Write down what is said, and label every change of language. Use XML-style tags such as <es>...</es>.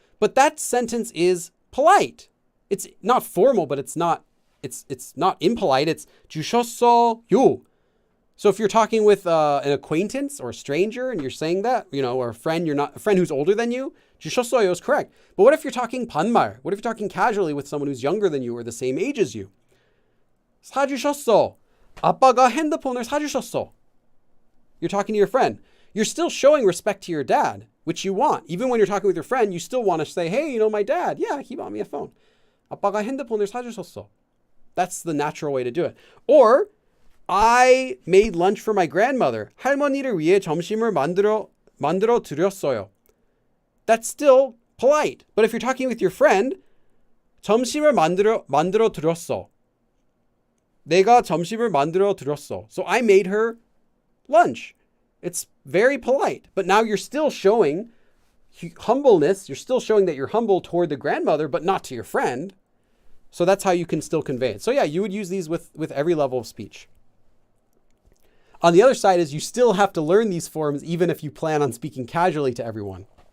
<en>But that sentence is polite. It's not formal, but it's not impolite. It's 주셨어요. So if you're talking with an acquaintance or a stranger and you're saying that, or a friend who's older than you, 주셨어요 is correct. But what if you're talking 반말? What if you're talking casually with someone who's younger than you or the same age as you?</en> <ko>사주셨어. 아빠가 핸드폰을 사주셨어.</ko> <en>You're talking to your friend. You're still showing respect to your dad, which you want. Even when you're talking with your friend, you still want to say, hey, my dad, yeah, he bought me a phone.</en> <ko>아빠가 핸드폰을 사주셨어.</ko> <en>That's the natural way to do it. Or, I made lunch for my grandmother.</en> <ko>할머니를 위해 점심을 만들어 드렸어요.</ko> <en>That's still polite. But if you're talking with your friend,</en> <ko>점심을 만들어 드렸어. 내가 점심을 만들어 드렸어.</ko> <en>So I made her lunch. It's very polite. But now you're still showing humbleness. You're still showing that you're humble toward the grandmother, but not to your friend. So that's how you can still convey it. So yeah, you would use these with every level of speech. On the other side is you still have to learn these forms even if you plan on speaking casually to everyone.</en>